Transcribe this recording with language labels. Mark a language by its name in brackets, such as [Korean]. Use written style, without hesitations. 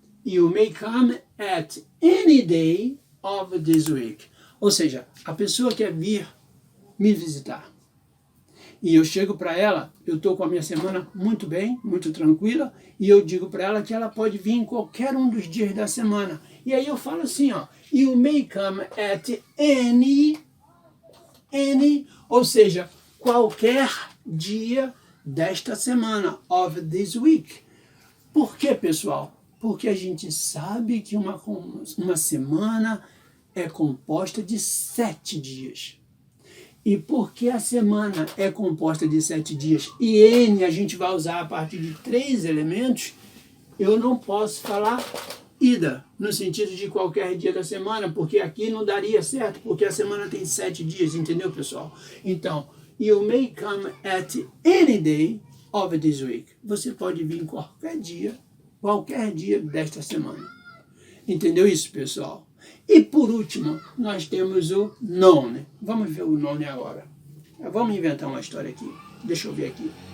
[English] You may come at any day of this week. [Portuguese] Ou seja, a pessoa quer vir me visitar. E eu chego para ela, eu estou com a minha semana muito bem, muito tranquila, e eu digo para ela que ela pode vir em qualquer um dos dias da semana. E aí eu falo assim, ó, [English] you may come at any, [Portuguese] ou seja, qualquer dia desta semana, [English] of this week. [Portuguese] Por quê, pessoal? Porque a gente sabe que uma semana é composta de 7 dias. E porque a semana é composta de 7 dias e N a gente vai usar a partir de 3 elementos, eu não posso falar either, no sentido de qualquer dia da semana, porque aqui não daria certo, porque a semana tem 7 dias, entendeu, pessoal? [English] Então, you may come at any day of this week. [Portuguese] Você pode vir em qualquer dia desta semana. Entendeu isso, pessoal? E por último, nós temos o known. Vamos ver o known agora. Vamos inventar uma história aqui. Deixa eu ver aqui.